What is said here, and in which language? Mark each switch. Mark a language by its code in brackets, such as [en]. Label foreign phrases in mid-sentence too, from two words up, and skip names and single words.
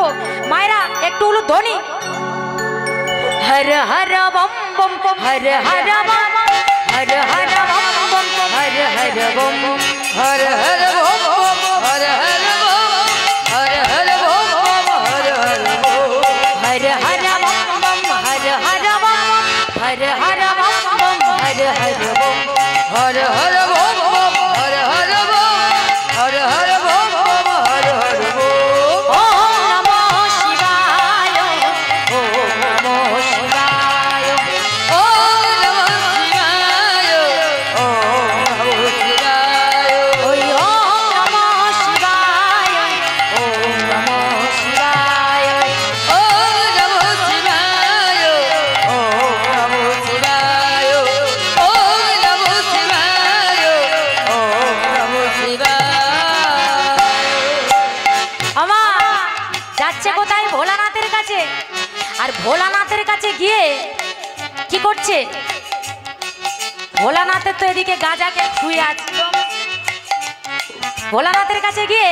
[bn] মায়েরা একটু হলো ধ্বনি, [sa] হর হর বম বম বম, হর হর বম, হর হর বম বম, হর হর বম, হর হর বম বম, হর হর বম, হর হর বম বম, হর হর বম, হর হর বম বম, হর হর বম, হর হর বম বম, হর হর বম, হর হর বম বম, হর হর বম, হর হর বম বম, হর হর বম। ওম নমঃ শিবায়, ওম নমঃ শিবায়, ওম নমঃ শিবায়, ওম নমঃ শিবায়, ওই ওম নমঃ শিবায়, ওম নমঃ শিবায়, ওম নমঃ শিবায়, ওম নমঃ শিবায়, ওম নমঃ শিবায়, ওম নমঃ শিবায়। [bn] আমা যাচ্ছে কোথায়? ভোলানাথের কাছে। আর ভোলানাথের কাছে গিয়ে কি করছে? ভোলানাথের তো এদিকে গাঁজাকে শুয়ে আছে, ভোলানাথের কাছে গিয়ে